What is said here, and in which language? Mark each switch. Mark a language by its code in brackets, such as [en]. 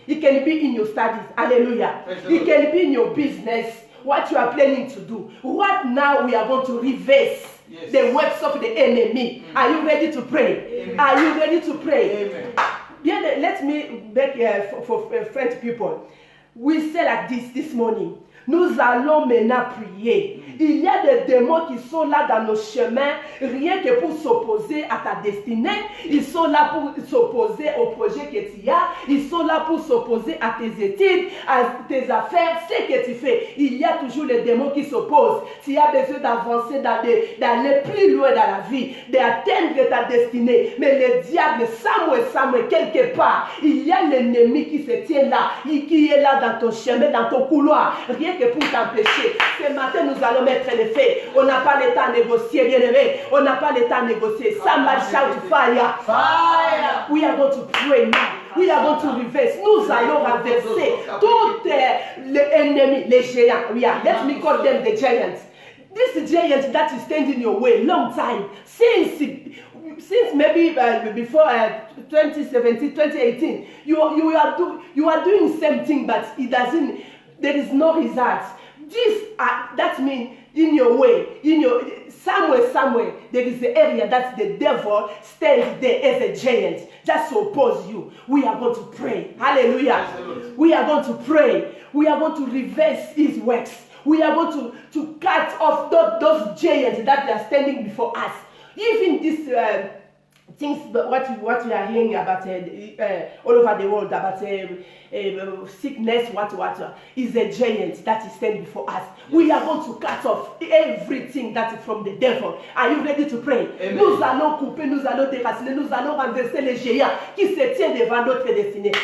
[en] It can be in your studies. Hallelujah. It can be in your business, what you are planning to do. What now we are going to reverse the works of the enemy. Are you ready to pray? Amen. Are you ready to pray? Amen. Yeah, let me beg for French people. We say like this morning. [fr] Nous allons maintenant prier. Il y a des démons qui sont là dans nos chemins, rien que pour s'opposer à ta destinée. Ils sont là pour s'opposer au projet que tu as. Ils sont là pour s'opposer à tes études, à tes affaires, ce que tu fais. Il y a toujours les démons qui s'opposent. Tu as besoin d'avancer, d'aller plus loin dans la vie, d'atteindre ta destinée. Mais le diable, somewhere, quelque part, il y a l'ennemi qui se tient là, qui est là dans ton chemin, dans ton couloir. Rien que pour t'empêcher. Ce matin, nous allons mettre les faits. On n'a pas le temps à négocier, bien aimé. On n'a pas le temps à négocier. [en] Somebody shout fire. Fire. We are going to pray now. We are going to reverse. [fr] Nous allons renverser tous les ennemis, les géants. [en] Let me call them the giants. This giant that is standing in your way, long time, since maybe before 2017, 2018, you are doing same thing, but it doesn't. There is no results. That means in your way, somewhere, there is the area that the devil stands there as a giant, just to oppose you. We are going to pray. Hallelujah. We are going to pray. We are going to reverse his works. We are going to cut off those giants that are standing before us. Even this things, what we are hearing about all over the world, about sickness, what is a giant that is standing before us. We are going to cut off everything that is from the devil. Are you ready to pray? Amen. [fr] Nous allons couper, nous allons déraciner, nous allons renverser les géants qui se tiennent devant notre destinée.